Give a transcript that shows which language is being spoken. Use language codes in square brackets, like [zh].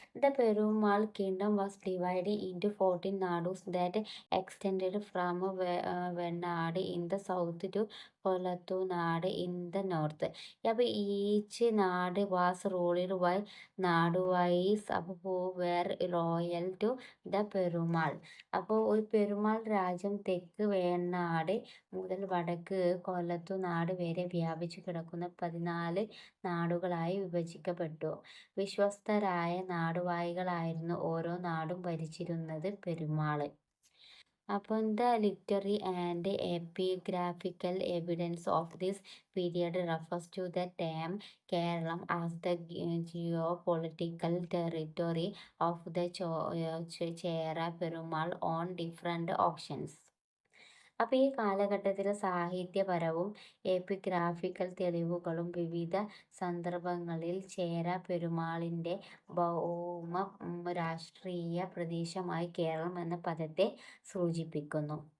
[en] The Perumal kingdom was divided into 14 nadus that extended from Venad in the south to Kolattu Nadu in the north. Yep, each nadu was ruled by Naduwais who were loyal to the Perumal. [ml] അപ്പോൾ ഒരു പെരുമാൾ രാജ്യം തെക്ക് വേണാട് മുതൽ വടക്ക് കൊല്ലത്തു നാട് വരെ വ്യാപിച്ചു കിടക്കുന്ന 14 നാടുകളായി വിഭജിക്കപ്പെട്ടു. വിശ്വസ്തരായ നാടുവാഴികളായിരുന്നു ഓരോ നാടും ഭരിച്ചിരുന്നത്. [en] Perumal upon the literary and epigraphical evidence of this period refers to the term Kerala as the geopolitical territory of the Chera Perumal on different options. [ml] അപ്പോൾ ഈ കാലഘട്ടത്തിൽ സാഹിത്യപരവും എപ്പിഗ്രാഫിക്കൽ തെളിവുകളും വിവിധ സന്ദർഭങ്ങളിൽ ചേര പെരുമാളിൻ്റെ ഭൗമ രാഷ്ട്രീയ പ്രദേശമായി കേരളം എന്ന പദത്തെ സൂചിപ്പിക്കുന്നു.